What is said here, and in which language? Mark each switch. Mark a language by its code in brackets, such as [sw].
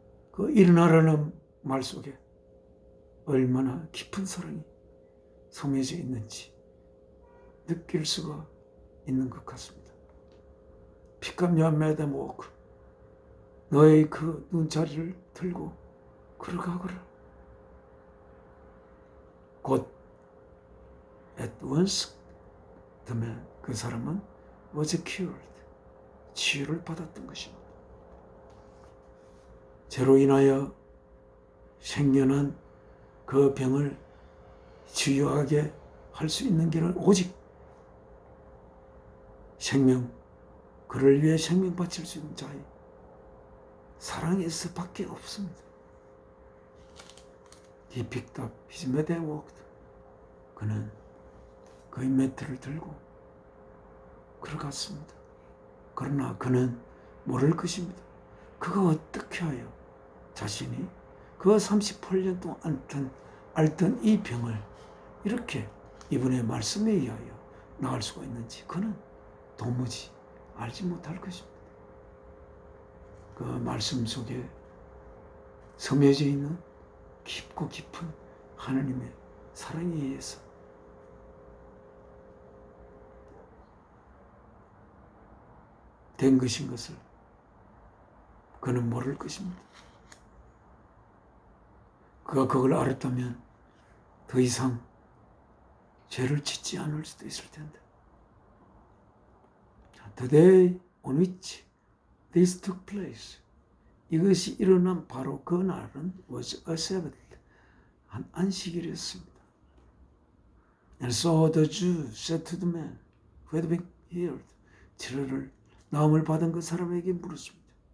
[ko] 그 일어나라는 말 속에 얼마나 깊은 사랑이 섬겨져 있는지 느낄 수가 있는 것 같습니다. [en] 피카냐 매담 워크, [ko] 너의 그 눈자리를 들고 걸어가거라. [en] 곧 at once the man, [ko] 그 사람은 [en] was cured, [ko] 치유를 받았던 것입니다. 죄로 인하여 생겨난 그 병을 치유하게 할 수 있는 길은 오직 생명, 그를 위해 생명 바칠 수 있는 자의 사랑에서 밖에 없습니다. [en] He picked up his mat and walked. [ko] 그는 그의 매트를 들고 걸어갔습니다. 그러나 그는 모를 것입니다. 그가 어떻게 하여 자신이 그 38년 동안 앓던 이 병을 이렇게 이분의 말씀에 의하여 나을 수가 있는지 그는 도무지 알지 못할 것입니다. 그 말씀 속에 섬여져 있는 깊고 깊은 하나님의 사랑에 의해서 된 것인 것을 그는 모를 것입니다. 그가 그걸 알았다면 더 이상 죄를 짓지 않을 수도 있을 텐데. [en] The day on which this took place, [ko] 이것이 일어난 바로 그 날은 [en] was a Sabbath, [ko] 한 안식일이었습니다. [en] And so the Jews said to the man who had been healed, [ko] 치료를 나음을 받은 그 사람에게 물었습니다.